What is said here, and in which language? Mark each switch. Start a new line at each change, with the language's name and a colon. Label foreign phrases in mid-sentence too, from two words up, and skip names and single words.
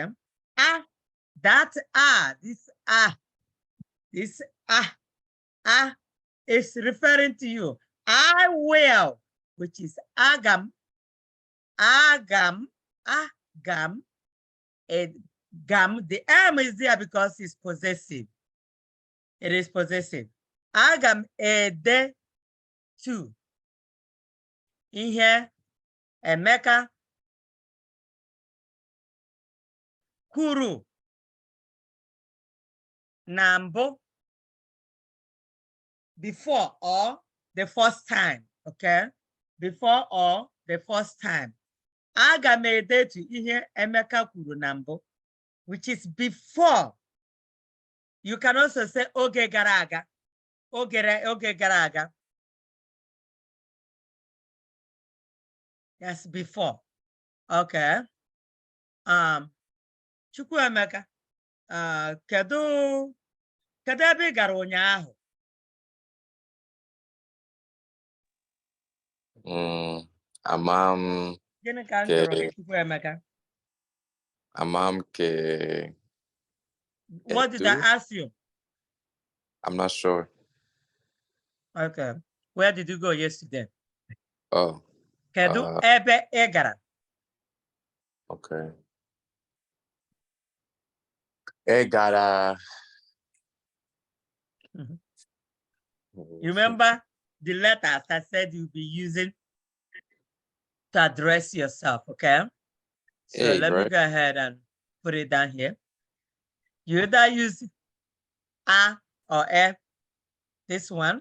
English: That this is referring to you. I will, which is agam. Agam. Gam, the M is there because it's possessive. It is possessive.
Igbo: Agam ede tu. ihe Emeka kwuru na mbụ
English: before or the first time,
Igbo: okay?
English: Before or the first time.
Igbo: Aga m edetu ihe Emeka kwuru na mbụ,
English: which is before. You can also say
Igbo: oge gara aga. Oge gara aga.
English: That's before. Okay.
Igbo: Chukwuemeka, kedu ebe ị gara ụnyaahụ? Gịnị ka m jụrụ gị, Chukwuemeka?
English: What did I ask you? I'm not sure. Okay. Where did you go yesterday? Oh.
Igbo: Kedu ebe ị gara? Okay. Egara.
English: You remember the letters I said you'll be using to address yourself, okay? So let me go ahead and put it down here. You either use A or F, this one.